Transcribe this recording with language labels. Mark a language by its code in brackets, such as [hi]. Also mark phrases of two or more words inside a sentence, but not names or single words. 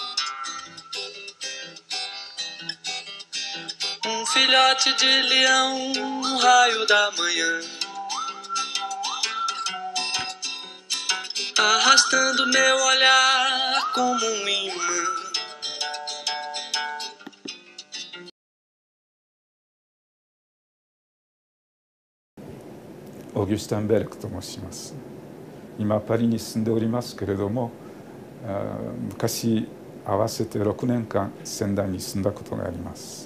[pt] Um filhote de leão, um raio da manhã, arrastando meu olhar como um imã. [ja] オギュスタンベルクと申します。今パリに住んでおりますけれども、昔合わせて6年間仙台に住んだことがあります。